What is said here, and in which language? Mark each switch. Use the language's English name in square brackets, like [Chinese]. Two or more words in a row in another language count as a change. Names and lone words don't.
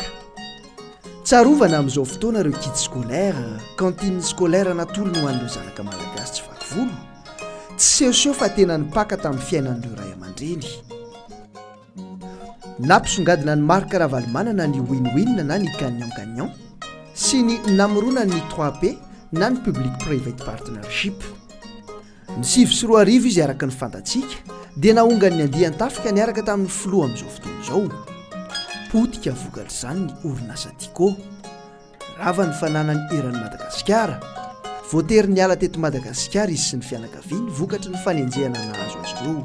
[Malagasy] tsarovana amin'izao fotoana ireo [French] kit scolaire, cantine scolaire [Malagasy] natolona ho an'ireo zanaka malagasy tsy vakivolo, tsy sehoseho fa tena nipaka tamin'ny fiainan'ireo ray aman-dreny. nampisongadina ny Marc Ravalomanana ny win-win na ny gagnant-gagnant sy ny namorona ny 3P na ny [English] public private partnership. [Malagasy] ny 7 sy 4 arivo izy araka ny fantatsika dia nahonga ny andian-tafika niaraka tamin'ny filoha amin'izao fotoana izao. potika vokatra izany ny orinasa Tico. rava ny fananany eran'ny Madagasikara. voatery ny ala teto Madagasikara izy sy ny fianakaviany vokatra ny fanenjehana nahazo azy ireo.